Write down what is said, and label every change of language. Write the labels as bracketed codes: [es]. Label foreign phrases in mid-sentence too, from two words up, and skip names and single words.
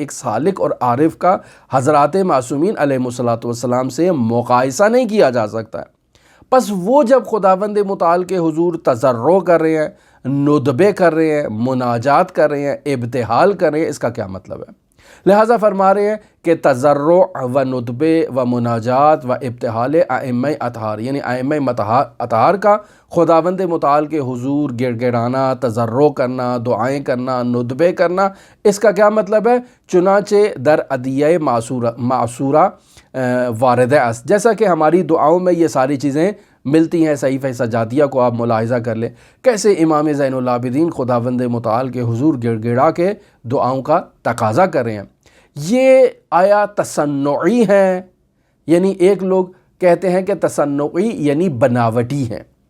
[ur] ایک سالک اور عارف کا حضرات معصومین علیہم السلام سے مقایسہ نہیں کیا جا سکتا ہے۔ پس وہ جب خداوند متعال کے حضور تضرع کر رہے ہیں، ندبے کر رہے ہیں، مناجات کر رہے ہیں، ابتحال کر رہے ہیں، اس کا کیا مطلب ہے؟ لہٰذا فرما رہے ہیں کہ [fa] تضرع و ندبے و مناجات و ابتحال ائمہ اطہار، [ur] یعنی ائمہ اطہار کا خداوند متعال کے حضور گڑ گڑانا، تضرع کرنا، دعائیں کرنا، ندبے کرنا، اس کا کیا مطلب ہے؟ [fa] چنانچہ در ادعیہ معصورہ وارد است، [ur] جیسا کہ ہماری دعاؤں میں یہ ساری چیزیں ملتی ہیں۔ صحیفہ سجادیہ کو آپ ملاحظہ کر لیں، کیسے امام زین العابدین خداوند متعال کے حضور گڑ گڑا کے دعاؤں کا تقاضا کر رہے ہیں۔ یہ آیا تصنعی ہیں؟ یعنی ایک لوگ کہتے ہیں کہ تصنعی یعنی بناوٹی ہیں۔